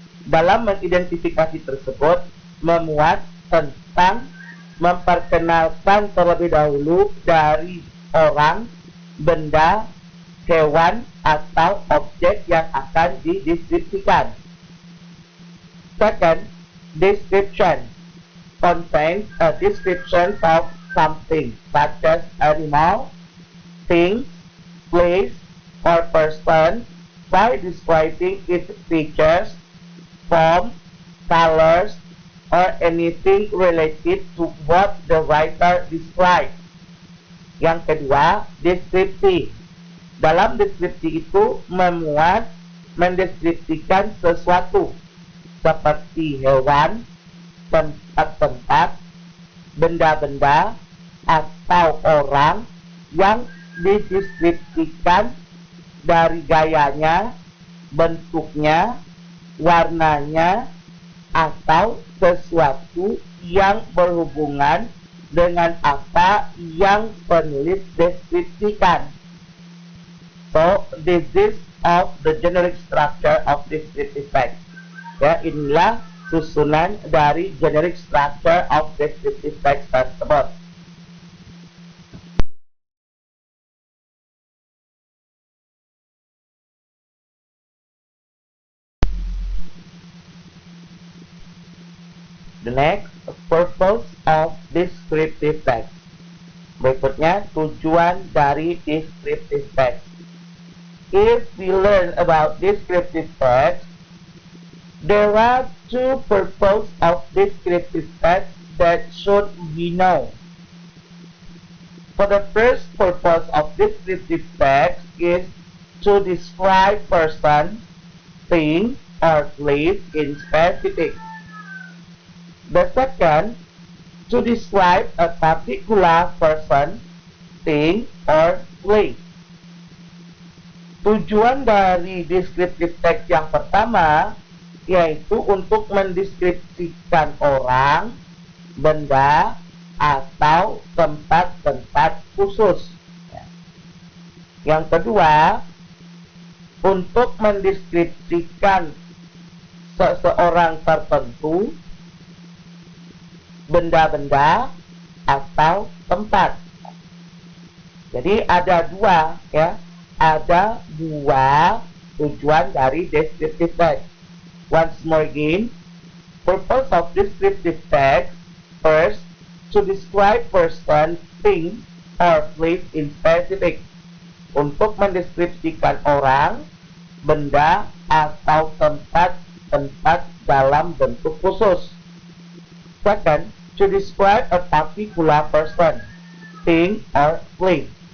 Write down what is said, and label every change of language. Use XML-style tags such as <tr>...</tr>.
<id>Dalam mengidentifikasi tersebut memuat tentang memperkenalkan terlebih dahulu dari orang, benda, hewan, atau objek yang akan dideskripsikan.</id> <en>Second, description contains a description of something such as animal, thing, place, or person by describing its features, form, colors, or anything related to what the writer describes.</en> <id>Yang kedua, deskripsi. Dalam deskripsi itu mendeskripsikan sesuatu seperti hewan, tempat-tempat, benda-benda, atau orang yang dideskripsikan dari gayanya, bentuknya, warnanya, atau sesuatu yang berhubungan dengan apa yang penulis deskripsikan.</id> <en>So, this is of the generic structure of descriptive text.</en> <id>Ya, inilah susunan dari</id> <en>generic structure of descriptive text</en> <id>tersebut.</id> <en>The next, purpose of descriptive text.</en> <id>Berikutnya, tujuan dari descriptive text.</id> <en>If we learn about descriptive text, there are two purposes of descriptive text that should be known. For the first purpose of descriptive text is to describe person, thing, or place in specific. The second, to describe a particular person, thing, or place.</en> <id>Tujuan dari descriptive text yang pertama yaitu untuk mendeskripsikan orang, benda, atau tempat-tempat khusus. Yang kedua, untuk mendeskripsikan seseorang tertentu, benda-benda, atau tempat. Jadi ada dua, ya, ada dua tujuan dari descriptive text.</id> <en>Once more again, purpose of descriptive text: first, to describe person, thing, or place in specific.</en> <id>Untuk mendeskripsikan orang, benda, atau tempat dalam bentuk khusus.</id> <en>Second, to describe a particular person, thing, or place.</en>